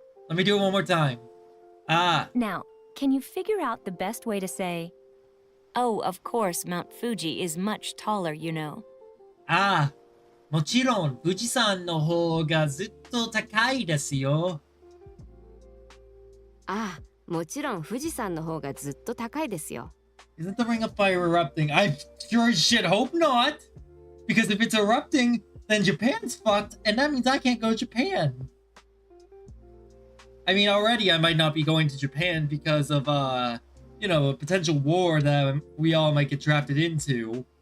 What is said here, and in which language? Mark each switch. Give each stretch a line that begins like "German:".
English: Let me do it one more time. Now, can you figure out the best way to say, oh, of course, Mount Fuji is much taller, you know?
Japanese: もちろん富士山の方がずっと高いですよ。ああもちろん富士山の方がずっと高いですよ
English: Isn't the ring of fire erupting? I sure as shit hope not. Because if it's erupting, then Japan's fucked, and that means I can't go to Japan. I mean, already I might not be going to Japan because of, a potential war that we all might get drafted into.